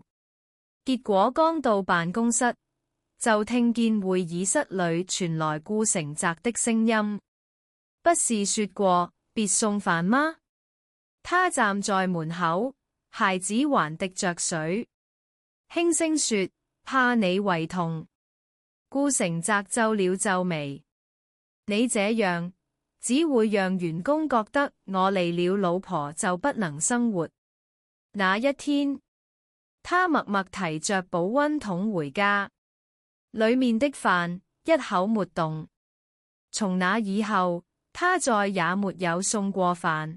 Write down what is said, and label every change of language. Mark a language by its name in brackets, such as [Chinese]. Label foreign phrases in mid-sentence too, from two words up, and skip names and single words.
[Chinese] 結果剛到辦公室，就聽見會議室裏傳來顧成澤的聲音：不是說過別送飯嗎？他站在門口，鞋子還滴着水，輕聲說：怕你胃痛。顧成澤皺了皺眉：你這樣只會讓員工覺得我離了老婆就不能生活。那一天，他默默提着保溫桶回家，裏面的飯一口沒動。從那以後，他再也沒有送過飯。